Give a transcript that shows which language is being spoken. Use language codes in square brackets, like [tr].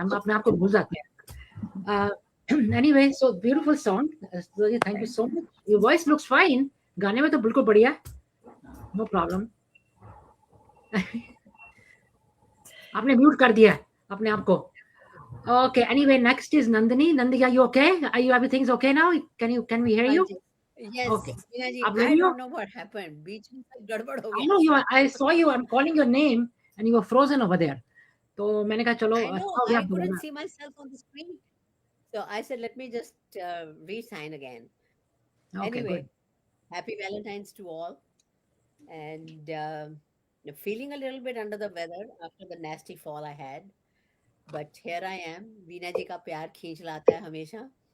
[hi] हम अपने आप को भूल जाते हैं। [en] Anyway, so beautiful song, thank you so much. Your voice looks fine, [hi] गाने में तो बिल्कुल बढ़िया, [en] No problem. [hi] आपने म्यूट कर दिया अपने आप को। [en] Okay, anyway, next is Nandini. Nandini, are you okay? Everything's okay now? Can we hear you? Yes. Okay. Ji, I don't know what happened. [hi] बीच में सब गड़बड़ हो गया। [en] I know I saw you. I'm calling your name and you were frozen over there. [hi] तो मैंने कहा चलो। [en] I know, I couldn't see myself on the screen. So I said, let me just re-sign again. Okay, anyway, good. Happy Valentine's to all. And feeling a little bit under the weather after the nasty fall I had. But here I am. [hi] Veena जी का प्यार खींच लाता है हमेशा।